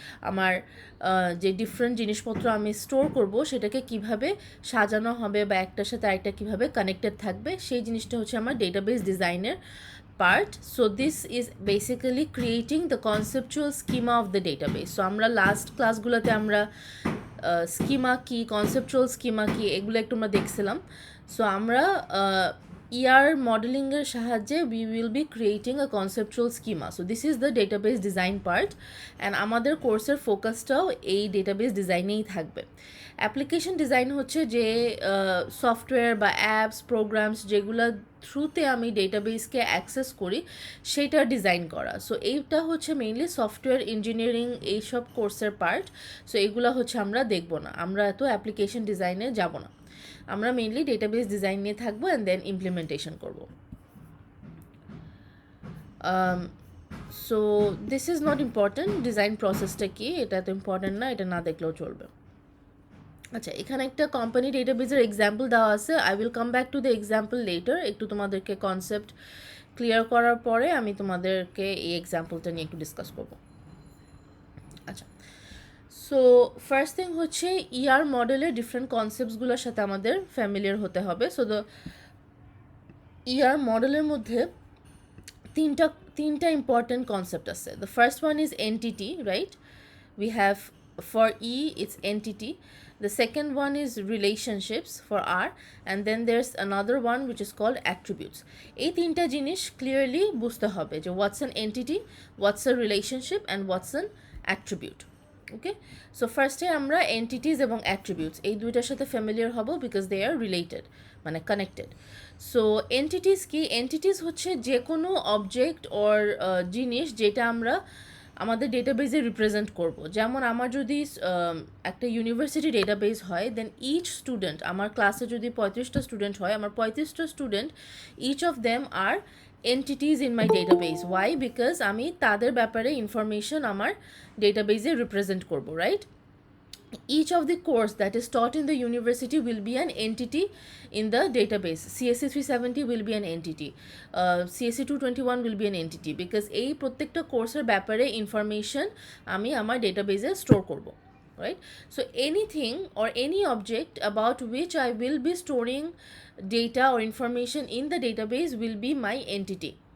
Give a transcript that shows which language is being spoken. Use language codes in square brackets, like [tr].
[bn] আমার যে ডিফারেন্ট জিনিসপত্র আমি স্টোর করব সেটাকে কিভাবে সাজানো হবে বা একটার সাথে আরেকটা কীভাবে কানেক্টেড থাকবে, সেই জিনিসটা হচ্ছে আমার ডেটাবেজ ডিজাইনের part. [en] So this is basically creating the conceptual schema of the database. [bn] So আমরা লাস্ট ক্লাসগুলোতে আমরা স্কিমা কি, কনসেপচুয়াল স্কিমা কি, এগুলো একটু আমরা দেখছিলাম। সো আমরা ER মডেলিংয়ের সাহায্যে [en] we will be creating a conceptual schema. So this is the database design part, and [bn] আমাদের কোর্সের ফোকাসটাও এই ডেটাবেস ডিজাইনেই থাকবে। অ্যাপ্লিকেশন ডিজাইন হচ্ছে যে সফটওয়্যার বা অ্যাপস প্রোগ্রামস যেগুলো থ্রুতে আমি ডেটাবেসকে অ্যাক্সেস করি সেটা ডিজাইন করা। সো এইটা হচ্ছে মেইনলি সফটওয়্যার ইঞ্জিনিয়ারিং এইসব কোর্সের পার্ট। সো এগুলো হচ্ছে আমরা দেখব না, আমরা এত অ্যাপ্লিকেশন ডিজাইনে যাব না, আমরা মেইনলি ডেটাবেস ডিজাইন নিয়ে থাকবো অ্যান্ড দেন ইমপ্লিমেন্টেশন করব। [en] so this is not important, [bn] design প্রসেসটা কি এটা তো ইম্পর্ট্যান্ট না, এটা না দেখলেও চলবে। আচ্ছা, এখানে একটা কোম্পানি ডেটাবেজের এক্সাম্পল দেওয়া আছে। [en] I will come back to the example later. [bn] একটু তোমাদেরকে কনসেপ্ট ক্লিয়ার করার পরে আমি তোমাদেরকে এই এক্সাম্পলটা নিয়ে একটু ডিসকাস করব। আচ্ছা, সো ফার্স্ট থিং হচ্ছে ER মডেলের ডিফারেন্ট কনসেপ্টসগুলোর সাথে আমাদের ফ্যামিলিয়ার হতে হবে। সো দ্য ER মডেলের মধ্যে তিনটা ইম্পর্টেন্ট কনসেপ্ট আছে। [en] The first one is entity, right? We have for E it's entity. The second one is relationships for R, and then there's another one which is called attributes. [bn] এই তিনটা জিনিস clearly বুঝতে হবে যে [en] what's an entity, what's a relationship, and what's an attribute. [bn] Okay, so ফার্স্টে আমরা entities এবং attributes এই দুইটার সাথে ফ্যামিলিয়ার হব [en] because they are related, [bn] মানে কানেক্টেড। সো এন্টিটিস কি? এন্টিটিস হচ্ছে যে কোনো অবজেক্ট অর জিনিস যেটা আমরা আমাদের ডেটাবেজে রিপ্রেজেন্ট করব। যেমন আমার যদি একটা ইউনিভার্সিটি ডেটাবেস হয়, দেন ইচ স্টুডেন্ট, আমার ক্লাসে যদি 35টা স্টুডেন্ট হয়, আমার 35টা student, [en] Each of them are entities in my database. Why? [bn] Because আমি তাদের ব্যাপারে ইনফরমেশন আমার ডেটাবেজে রিপ্রেজেন্ট করব, right? [en] Each of the course that is taught in the university will be an entity in the database. CSE 370 will be an entity. CSE 221 will be an entity because [bn] এই প্রত্যেকটা কোর্সের ব্যাপারে information আমি আমার ডেটাবেজে store করব, right? [en] So anything or any object about which I will be storing data or information in the database will be my entity.